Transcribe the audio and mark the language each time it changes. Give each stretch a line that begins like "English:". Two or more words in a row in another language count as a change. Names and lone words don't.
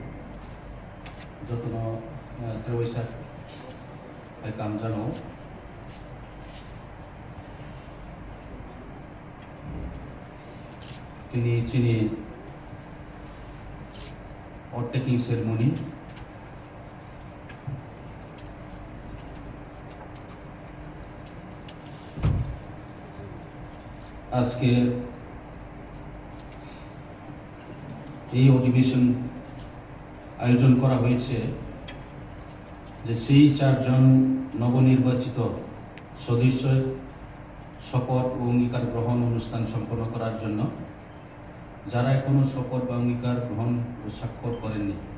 Kok Borok: Jotono Terwisa welcome jano. Tini chini
English: taking ceremony.
Bangla: আজকে এই অধিবেশন আয়োজন করা হয়েছে যে সেই চারজন নবনির্বাচিত সদস্যের শপথ ও অঙ্গীকার গ্রহণ অনুষ্ঠান সম্পন্ন করার জন্য, যারা এখনো শপথ বা অঙ্গীকার গ্রহণ ও স্বাক্ষর করেননি।